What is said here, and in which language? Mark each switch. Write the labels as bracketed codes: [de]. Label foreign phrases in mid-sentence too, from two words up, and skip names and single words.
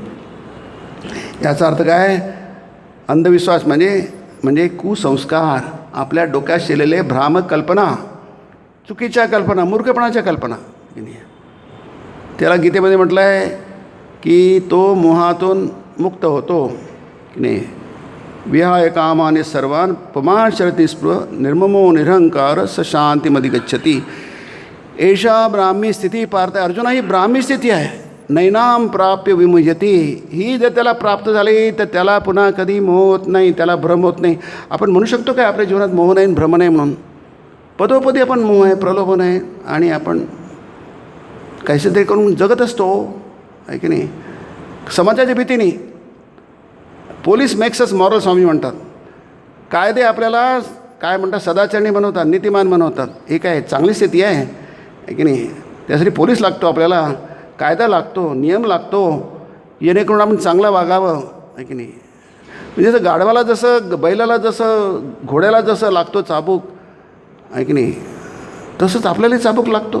[mr] याचा अर्थ काय, अंधविश्वास म्हणजे कुसंस्कार, आपल्या डोक्यात शिरलेले भ्रामक कल्पना, चुकीच्या कल्पना, मूर्खपणाच्या कल्पना. त्याला गीतेमध्ये म्हटलं आहे की तो मोहातून मुक्त होतो की नाही. [sa] विहाय कामाने सर्वान पुमान शरती स्पृह निर्ममो निरहंकार स शांतीमध्ये गच्छती. एषा ब्राह्मी स्थिती पार्थ. [mr] अर्जुना ही ब्राह्मी स्थिती आहे. [sa] नैनाम प्राप्य विमुह्यती. [mr] ही जर त्याला प्राप्त झाली तर त्याला पुन्हा कधी मोह होत नाही, त्याला भ्रम होत नाही. आपण म्हणू शकतो काय आपल्या जीवनात मोह नाही, भ्रम नाही म्हणून. पदोपदी आपण मोह आहे, प्रलोभन आहे आणि आपण काहीसे तरी करून जगत असतो आहे की नाही. समाजाच्या भीतीने [en] police makes us moral [mr] स्वामी म्हणतात. कायदे आपल्याला काय म्हणतात, सदाचरणी बनवतात, नीतिमान बनवतात. हे काय चांगली स्थिती आहे की नाही. त्यासाठी पोलीस लागतो, आपल्याला कायदा लागतो, नियम लागतो, जेणेकरून आपण चांगलं वागावं आहे की नाही. म्हणजे जसं गाढवाला जसं, बैलाला जसं, घोड्याला जसं लागतो चाबूक आहे की नाही, तसंच आपल्यालाही चाबूक लागतो.